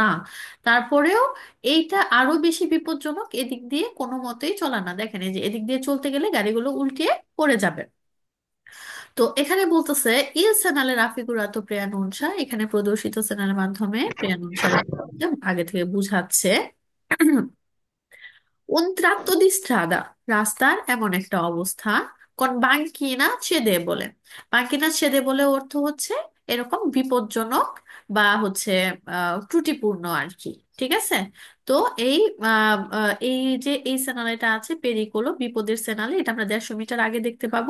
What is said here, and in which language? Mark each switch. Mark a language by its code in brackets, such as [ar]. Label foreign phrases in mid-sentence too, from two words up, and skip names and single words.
[bn] তারপরেও এইটা আরো বেশি বিপজ্জনক, এদিক দিয়ে কোনো মতেই চলা না। দেখেন এই যে এদিক দিয়ে চলতে গেলে গাড়িগুলো উল্টিয়ে পড়ে যাবে। তো এখানে বলতেছে [it] il segnale raffigurato preannuncia, [bn] এখানে প্রদর্শিত সেনালের মাধ্যমে প্রেয়ানুনসার আগে থেকে বুঝাচ্ছে [it] un tratto di strada, [bn] রাস্তার এমন একটা অবস্থা, [it] con banchina cedevole [bn] বলে। [it] banchina cedevole [bn] বলে অর্থ হচ্ছে এরকম বিপজ্জনক বা হচ্ছে ত্রুটিপূর্ণ আর কি, ঠিক আছে। তো এই এই যে এই সেনালেটা আছে পেরিকোলো, বিপদের সেনালে, এটা আমরা 150 মিটার আগে দেখতে পাবো।